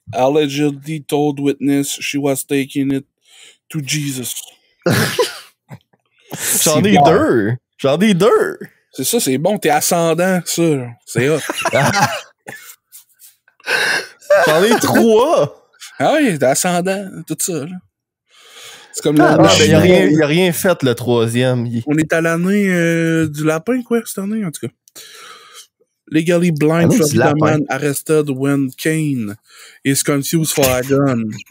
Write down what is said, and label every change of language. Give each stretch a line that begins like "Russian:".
English: Allegedly told witness she was taking it to Jesus.
French: J'en ai deux. J'en ai deux. C'est ça, c'est bon, t'es ascendant, ça. Là. C'est hot. J'en ai trois. Ah oui, t'es ascendant, tout ça. Là. C'est comme Ah, ben, il a rien fait, le troisième. On est à l'année du lapin, quoi, cette année, en tout cas.
English: Legally blind Florida man arrested when Kane is confused for a gun.